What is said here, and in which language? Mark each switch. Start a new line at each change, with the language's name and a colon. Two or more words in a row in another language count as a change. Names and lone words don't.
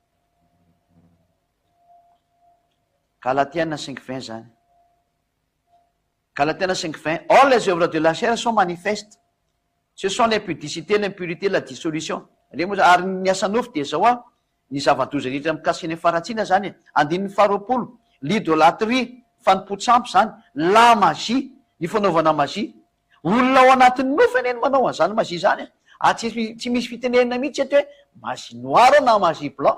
French: Galatiens 5:20 zany Galatiens 5:20 or les œuvres de la chair sont manifestes ce sont l'impudicité l'impurité la dissolution
Malagasy: re moa ary ny asanofo de zao ny zava-doza rehetra mikasika ny faratsiana zany andininy faharoapolo
French: l'idolâtrie
Malagasy: fanimpotsampy zany
French: la magie
Malagasy: ny fanaovana magie olona ao anatin'ny nofo eny manao an'zany magie zany tsy misy fitenenina mihitsy eto hoe
French: magie noir
Malagasy: na
French: magie blanc